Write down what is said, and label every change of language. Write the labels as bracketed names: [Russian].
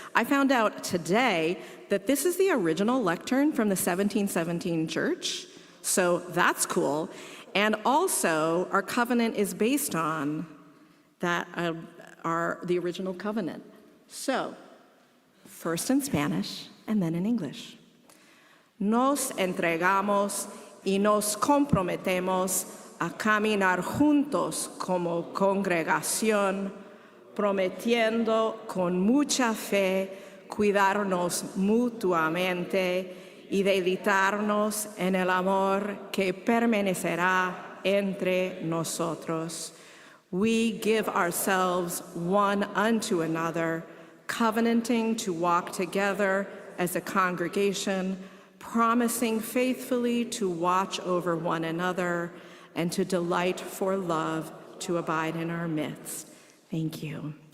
[English] I found out today that this is the original lectern from the 1717 church, so that's cool. And also, our covenant is based on that the original covenant. So, first in Spanish and then in English. [Spanish] Nos entregamos y nos comprometemos a caminar juntos como congregación, prometiendo con mucha fe cuidarnos mutuamente y deleitarnos en el amor que permanecerá entre nosotros. [English] We give ourselves one unto another, covenanting to walk together as a congregation, promising faithfully to watch over one another and to delight for love to abide in our midst. Thank you.